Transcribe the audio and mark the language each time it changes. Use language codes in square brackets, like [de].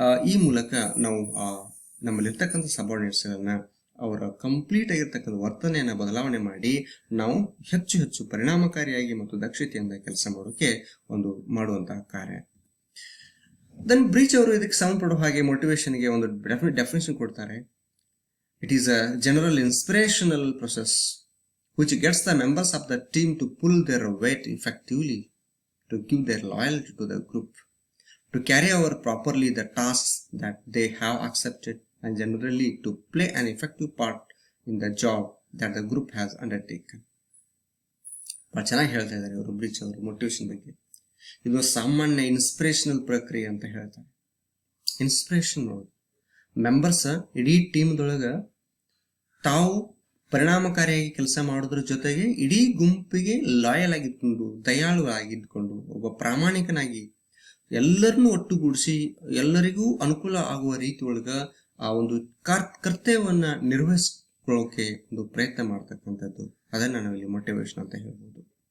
[kn] ಈ ಮೂಲಕ ನಾವು ನಮ್ಮಲ್ಲಿರ್ತಕ್ಕಂಥ ಸಬಾರ್ಡಿನೇಟ್ಸ್ಗಳನ್ನ ಅವರ ಕಂಪ್ಲೀಟ್ ಆಗಿರ್ತಕ್ಕಂಥ ವರ್ತನೆಯನ್ನು ಬದಲಾವಣೆ ಮಾಡಿ ನಾವು ಹೆಚ್ಚು ಹೆಚ್ಚು ಪರಿಣಾಮಕಾರಿಯಾಗಿ ಮತ್ತು ದಕ್ಷತೆಯಿಂದ ಕೆಲಸ ಮಾಡೋಕೆ ಮಾಡುವಂತಹ ಕಾರ್ಯ. ದೆನ್ ಬ್ರೀಚ್ ಅವರು ಇದಕ್ಕೆ ಸಂಬಂಧಪಡುವ ಹಾಗೆ ಮೋಟಿವೇಶನ್ಗೆ ಒಂದು ಡೆಫಿನೇಷನ್ ಕೊಡ್ತಾರೆ. [en] It is a general inspirational process which gets the members of the team to pull their weight effectively, to give their loyalty to the group, to carry over properly the tasks that they have accepted, and generally to play an effective part in the job that the group has undertaken. [kn] ಬಹಳ ಚೆನ್ನಾಗಿ ಹೇಳ್ತಾ ಇದ್ದಾರೆ ಇವರು breach ಅವರು motivation ಬಗ್ಗೆ. ಇದು ಸಾಮಾನ್ಯ inspirational ಪ್ರಕ್ರಿಯೆ ಅಂತ ಹೇಳ್ತಾರೆ. ಇನ್ಸ್ಪಿರೇಷನ್ ನೋಡು, ಮೆಂಬರ್ಸ್ ಇಡೀ ಟೀಮ್ದೊಳಗೆ ತಾವು ಪರಿಣಾಮಕಾರಿಯಾಗಿ ಕೆಲಸ ಮಾಡೋದ್ರ ಜೊತೆಗೆ ಇಡೀ ಗುಂಪಿಗೆ ಲಾಯಲ್ ಆಗಿದ್ಕೊಂಡು, ದಯಾಳು ಆಗಿದ್ಕೊಂಡು, ಒಬ್ಬ ಪ್ರಾಮಾಣಿಕನಾಗಿ ಎಲ್ಲರನ್ನೂ ಒಟ್ಟುಗೂಡಿಸಿ ಎಲ್ಲರಿಗೂ ಅನುಕೂಲ ಆಗುವ ರೀತಿ ಒಳಗ ಆ ಒಂದು ಕರ್ತವ್ಯವನ್ನ ನಿರ್ವಹಿಸ್ಕೊಳ್ಳೋಕೆ ಒಂದು ಪ್ರಯತ್ನ ಮಾಡ್ತಕ್ಕಂಥದ್ದು, ಅದನ್ನ ನಾವು ಇಲ್ಲಿ ಮೋಟಿವೇಶನ್ ಅಂತ ಹೇಳ್ಬೋದು.